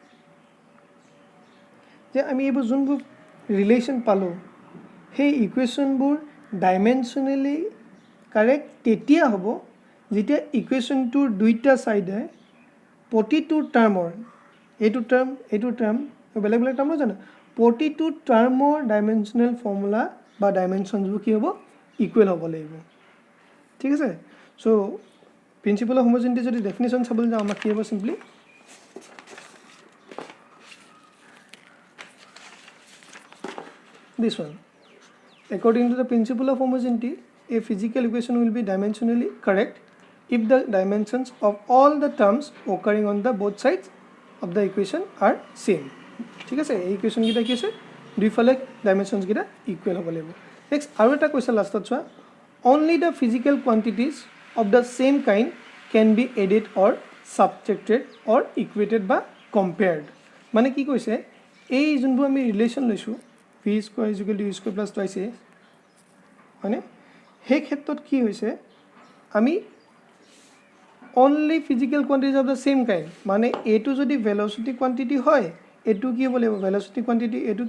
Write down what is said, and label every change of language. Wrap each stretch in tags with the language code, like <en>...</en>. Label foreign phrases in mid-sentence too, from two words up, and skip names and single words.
<as>যে আমি এইবোৰ যোনবোৰ ৰিলেশ্যন পালোঁ সেই ইকুৱেশ্যনবোৰ</as> <en>dimensionally correct</en> <as>তেতিয়া হ'ব যেতিয়া ইকুৱেশ্যনটোৰ দুইটা ছাইডে প্ৰতিটো টাৰ্মৰ এইটো টাৰ্ম বেলেগ বেলেগ টাৰ্ম জানো প্ৰতিটো টাৰ্মৰ</as> <en>dimensional formula</en> <as>বা ডাইমেনশ্যনবোৰ কি হ'ব ইকুৱেল হ'ব লাগিব ঠিক আছে</as> <en>so principle of homogeneity</en> <as>যদি ডেফিনেশ্যন চাবলৈ যাওঁ আমাক কি হ'ব চিম্পলি</as> <en>this one according to the principle of homogeneity a physical equation will be dimensionally correct if the dimensions of all the terms occurring on the both sides of the equation are same</en> <as>ঠিক আছে এই ইকুৱেশ্যন কেইটা কি আছে দুইফালে ডাইমেনশ্যনছ কেইটা ইকুৱেল হ'ব লাগিব নেক্সট আৰু এটা কুৱেশ্যন লাষ্টত চোৱা</as> <en>only the physical quantities of the same kind can be added or subtracted or equated</en> <as>বা compared মানে কি কৈছে এই যোনবোৰ আমি ৰিলেশ্যন লৈছোঁ</as> <en>v square is equal to u square plus twice a</en> <as>হয়নে সেই ক্ষেত্ৰত কি হৈছে আমি</as> <en>only physical quantities of the same kind</en> <as>মানে এইটো যদি</as> <en>velocity quantity</en> <as>হয় এইটো কি হ'ব লাগিব</as> <en>velocity quantity</en> <as>এইটো</as>